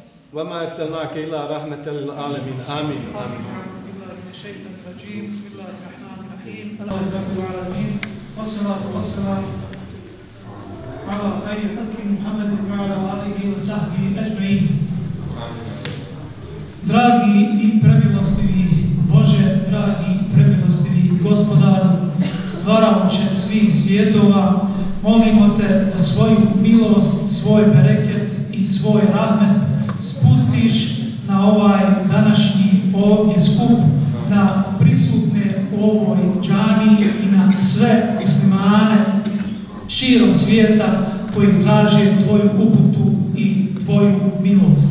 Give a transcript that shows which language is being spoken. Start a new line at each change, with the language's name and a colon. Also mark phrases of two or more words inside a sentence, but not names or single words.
Arabic: وما أرسلناك إلا رحمة للعالمين آمين آمين بسم الله الرحمن الرحيم الحمد لله رب العالمين والصلاة والسلام على خير خلق محمد وعلى آله وصحبه أجمعين.
Bosnian: Dragi i premilostivi Bože, dragi i premilostivi Gospodaru, stvaraoče svih svjetova, molimo Te da svoju milost, svoj bereket i svoj rahmet spustiš na ovaj današnji ovdje skup, na prisutne u ovoj džamiji i na sve muslimane širom svijeta koji traže Tvoju uputu i Tvoju milost.